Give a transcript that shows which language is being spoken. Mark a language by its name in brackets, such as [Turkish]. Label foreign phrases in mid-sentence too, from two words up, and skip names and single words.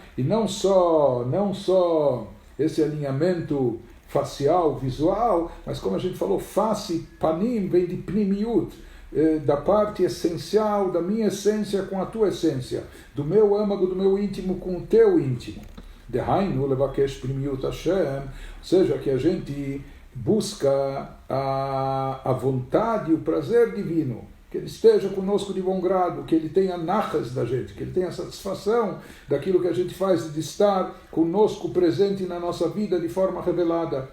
[Portuguese] E não só esse alinhamento facial, visual, mas como a gente falou, face, panim, vem de pnimiut, da parte essencial, da minha essência com a tua essência, do meu âmago, do meu íntimo com o teu íntimo. [Hebrew] דהיינו לבקש פנימיות השם, [Portuguese] ou seja, que a gente busca a vontade e o prazer divino, que ele esteja conosco de bom grado, que ele tenha nachas da gente, que ele tenha satisfação daquilo que a gente faz, de estar conosco presente na nossa vida de forma revelada.